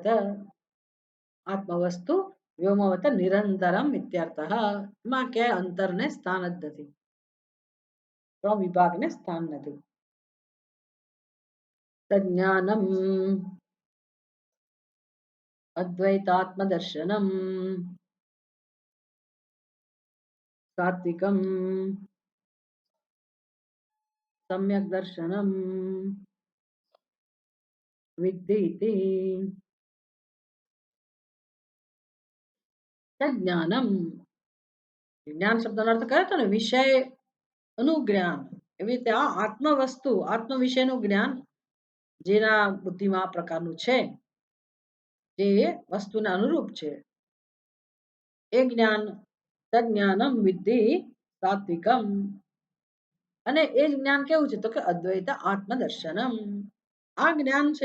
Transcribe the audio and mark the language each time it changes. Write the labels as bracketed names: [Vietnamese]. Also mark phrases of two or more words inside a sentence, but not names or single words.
[Sanskrit] आत्मवस्तु व्योमवत् निरन्तरम् इत्यर्थः. [Gujarati] એમાં ક્યાંય અંતરને સ્થાન જ નથી, તો વિભાગને સ્થાન નથી. [Sanskrit] તજ્ઞાનમ अद्वैतात्मदर्शनम् सात्विकम् सम्यक् दर्शनम् विद्धि इति तज्ज्ञानम् [Gujarati] જ્ઞાન શબ્દનો અર્થ કર્યો હતો ને વિષયનું જ્ઞાન એવી રીતે આ આત્મવસ્તુ આત્મ વિષયનું જ્ઞાન જેના બુદ્ધિમાં આ પ્રકારનું છે જે વસ્તુને અનુરૂપ છે એ જ્ઞાન [Sanskrit] तज्ज्ञानम् विद्धि सात्त्विकम् [Gujarati] અને એ જ જ્ઞાન કેવું છે તો કે [Sanskrit] अद्वैत आत्मदर्शनम् [Gujarati] આ જ્ઞાન છે